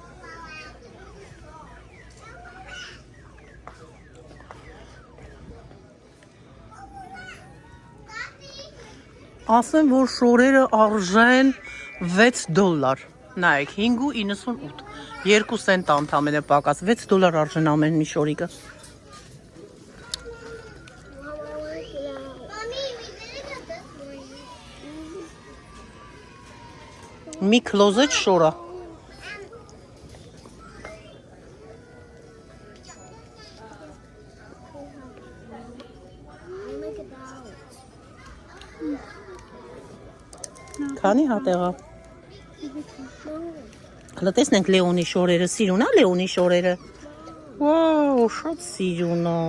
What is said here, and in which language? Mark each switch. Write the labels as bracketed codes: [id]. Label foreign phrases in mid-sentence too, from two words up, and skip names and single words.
[hy] Ասեմ, որ շորերը արժեն $6։ Նայեք, 5.98, 2 սենտ ընդամենը պակաս, $6 արժեն ամեն մի շորիկը։ [en] Mami, we did it this morning. [hy] Մի քլոզետ շորա։ Քանի հատեղա։ Հլը տեսնենք Լեոնի շորերը, սիրուն ա Լեոնի շորերը։ Վաու, շատ սիրուն ա։